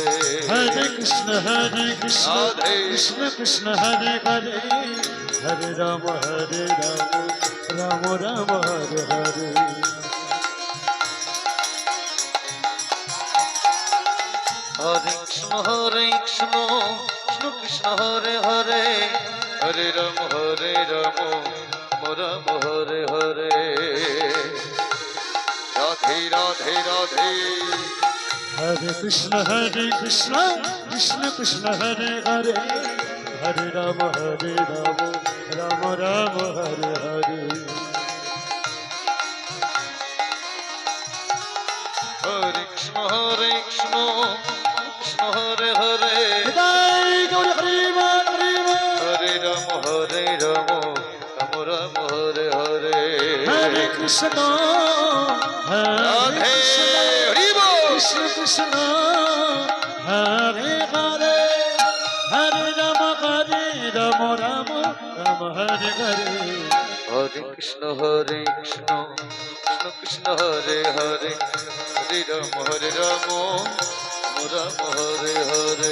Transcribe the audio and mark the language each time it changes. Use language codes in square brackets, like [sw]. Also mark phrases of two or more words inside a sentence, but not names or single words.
[sa] Hare Krishna, Krishna Radhe. Krishna, Hare Hare, Hare Rama, Rama Rama, Hare Hare. হরে কৃষ্ণ কৃষ্ণ কৃষ্ণ হরে হরে হরে রাম রাম হরে হরে রাধে রাধে রাধে Hare Krishna, Krishna Krishna, Hare Hare, Hare Rama, Rama Rama, Hare Hare. হরে কৃষ্ণ কৃষ্ণ হরে হরে [bn] জয় গৌর হরি বোল, হরি বোল. [sa] হরে রাম রাম রাম হরে হরে Hare Krishna, Hare রাধে Krishna, [bn] হরি বল [sa] Krishna Krishna, Hare Hare, Hare Rama, Rama কৃষ্ণ হরে কৃষ্ণ কৃষ্ণ কৃষ্ণ হরে হরে হরে রাম রাম হরে হরে